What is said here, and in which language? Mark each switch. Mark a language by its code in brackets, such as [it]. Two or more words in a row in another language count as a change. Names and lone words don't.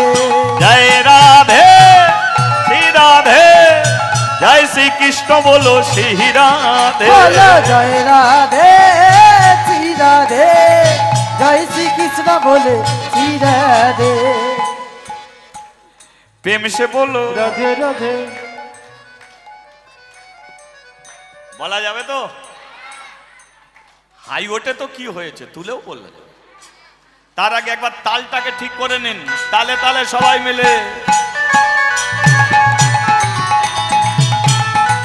[hi] जय राधे श्री राधे, जय श्री कृष्ण बोलो श्री राधे, बोलो जय राधे श्री राधे, जय श्री कृष्ण बोले श्री राधे, प्रेम से बोलो राधे राधे। [bn] বলা যাবে তো? হাই ওঠে তো কি হয়েছে, তুলেও বললেন। তার আগে একবার তালটাকে ঠিক করে নিন, তালে তালে সবাই মিলে।